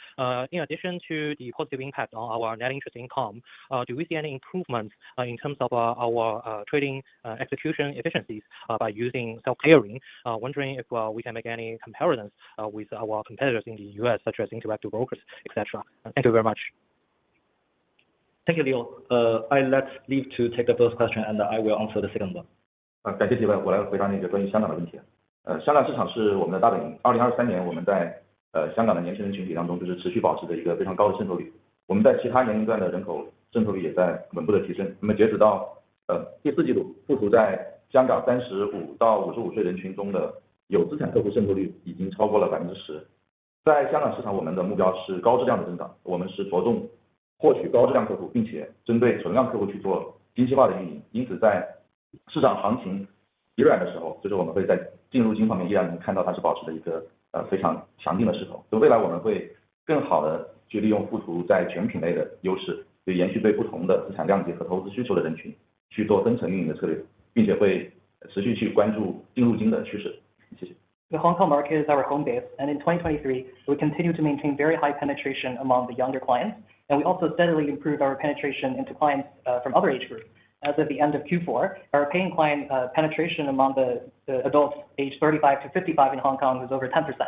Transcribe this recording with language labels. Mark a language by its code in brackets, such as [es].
[en] In addition to the positive impact on our net interest income, do we see any improvements in terms of our trading execution efficiencies by using self-clearing? Wondering if we can make any comparisons with our competitors in the US, such as Interactive Brokers, etc. Thank you very much. Thank you, Leo. I let Leaf to take the first question, and I will answer the second one. [zh] 感谢提问，我来回答那个关于香港的问题。香港市场是我们的大本营。 2023年我们在香港的年轻人群体当中，就是持续保持着一个非常高的渗透率。我们在其他年龄段的人口渗透率也在稳步的提升。那么截止到第4季度，富途在香港35到55岁人群中的有资产客户渗透率已经超过了10%。在香港市场，我们的目标是高质量的增长，我们是着重获取高质量客户，并且针对存量客户去做精细化的运营。因此，在市场行情疲软的时候，就是我们会在净入金方面依然能看到它是保持着一个非常强劲的势头。所以未来我们会更好的去利用富途在全品类的优势，对延续对不同的资产量级和投资需求的人群去做分层运营的策略，并且会持续去关注净入金的趋势。谢谢。 [en] The Hong Kong market is our home base, and in 2023, we continue to maintain very high penetration among the younger clients, and we also steadily improve our penetration into clients from other age groups. As of the end of Q4, our paying client penetration among the adults aged 35 to 55 in Hong Kong was over 10%.